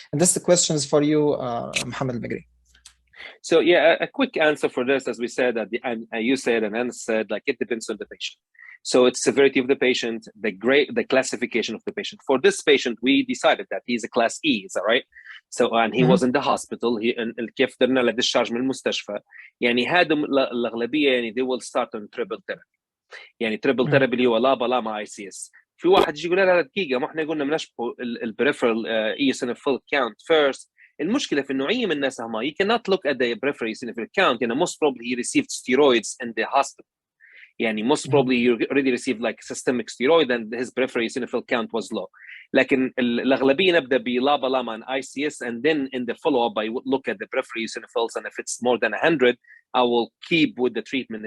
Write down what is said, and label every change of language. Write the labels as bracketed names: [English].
[English] And this is the questions for you, Mohammed Megri. So yeah, a quick answer for this, as we said, you said and Anas said, it depends on the patient. So it's severity of the patient, the classification of the patient. For this patient, we decided that he's a class E, is that right? So and he was in the hospital. [Arabic] كيف درنا له discharge من المستشفى. يعني هذا الأغلبية يعني [English] they will start on triple therapy. [Arabic] يعني triple therapy اللي هو لابا لاما ICS. في واحد يجي يقول لا دقيقة ما احنا قلنا بنشبه البريفرال eosinophil count first. المشكلة في النوعية من الناس هم [English] you cannot look at the peripheral eosinophil count. يعني most probably he received steroids in the hospital. يعني most probably he already received like systemic steroid and his peripheral eosinophil count was low. [Arabic] لكن الأغلبية نبدأ بلابا لاما [English] and ICS and then in the follow-up I would look at the peripheral eosinophils and if it's more than 100 I will keep with the treatment.